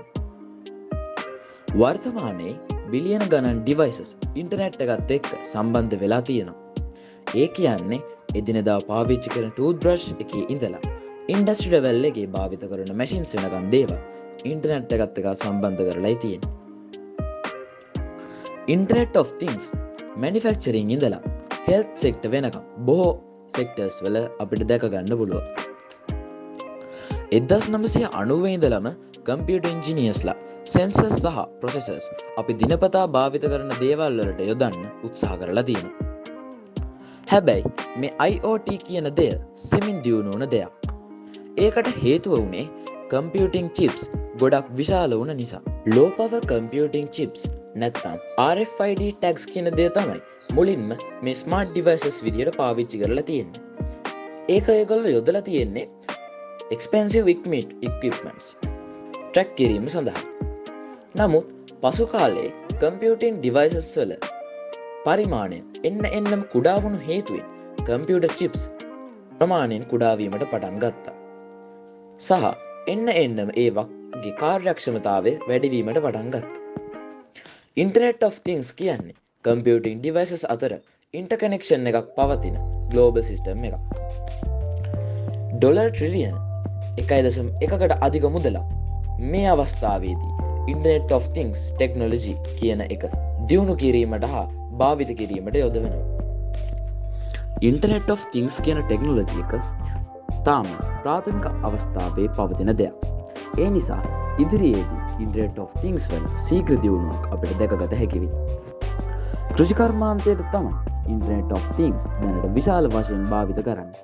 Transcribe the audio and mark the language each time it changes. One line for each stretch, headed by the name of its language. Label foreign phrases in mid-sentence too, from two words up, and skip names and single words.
Sinhala: වර්තමානයේ බිලියන ගණන්
English: devices internet
Sinhala: එකත් එක්ක සම්බන්ධ වෙලා තියෙනවා. ඒ කියන්නේ එදිනෙදා පාවිච්චි කරන
English: tooth brush
Sinhala: එකේ ඉඳලා
English: industry level
Sinhala: එකේ භාවිත කරන මැෂින්ස් වෙනකන් දේවල් ඉන්ටර්නෙට් එකත් එක්ක සම්බන්ධ කරලායි තියෙන්නේ.
English: Internet of Things manufacturing
Sinhala: ඉඳලා
English: health sector
Sinhala: වෙනකම් බොහෝ sectors වල අපිට දැක ගන්න පුළුවන්. 1990 ඉඳලම
English: computer engineers
Sinhala: ලා sensors සහ processors අපි දිනපතා භාවිත කරන දේවල් වලට යොදන්න උත්සාහ කරලා තියෙනවා. හැබැයි මේ IoT කියන දෙය සෙමින් දියුණු වුණ දෙයක්. ඒකට හේතුව වුණේ
English: computing chips
Sinhala: ගොඩක් විශාල වුණ නිසා.
English: low power computing chips
Sinhala: නැත්නම්
English: RFID tags
Sinhala: කියන දේ තමයි මුලින්ම මේ
English: smart devices
Sinhala: විදියට පාවිච්චි කරලා තියෙන්නේ. ඒක ඒගොල්ලෝ යොදලා තියෙන්නේ
English: expensive equipments
Sinhala: track කිරීම සඳහා. නමුත් පසු කාලයේ
English: computing devices
Sinhala: වල පරිමාණය එන්නම කුඩා වුණු හේතුවෙන්
English: computer chips
Sinhala: ප්‍රමාණයෙන් කුඩා වීමට පටන් ගත්තා. සහ එන්නම ඒ වගේ කාර්යක්ෂමතාවය වැඩි වීමට පටන් ගත්තා.
English: Internet of Things
Sinhala: කියන්නේ
English: computing devices
Sinhala: අතර interconnection එකක් පවතින
English: global system
Sinhala: එකක්.
English: dollar trillion
Sinhala: 1.1කට අධික මුදලක් මේ අවස්ථාවේදී
English: Internet of Things technology
Sinhala: කියන එක දියුණු කිරීමට හා භාවිත කිරීමට යොදවනවා.
English: Internet of Things
Sinhala: කියන ටෙක්නොලොජි එක තාම ප්‍රාථමික අවස්ථාවේ පවතින දෙයක්. ඒ නිසා ඉදිරියේදී
English: Internet of Things
Sinhala: වල ශීඝ්‍ර දියුණුවක් අපිට දැකගත හැකි වෙයි. කෘෂිකර්මාන්තයට තමයි
English: Internet of Things
Sinhala: දැනට විශාල වශයෙන් භාවිත කරන්නේ.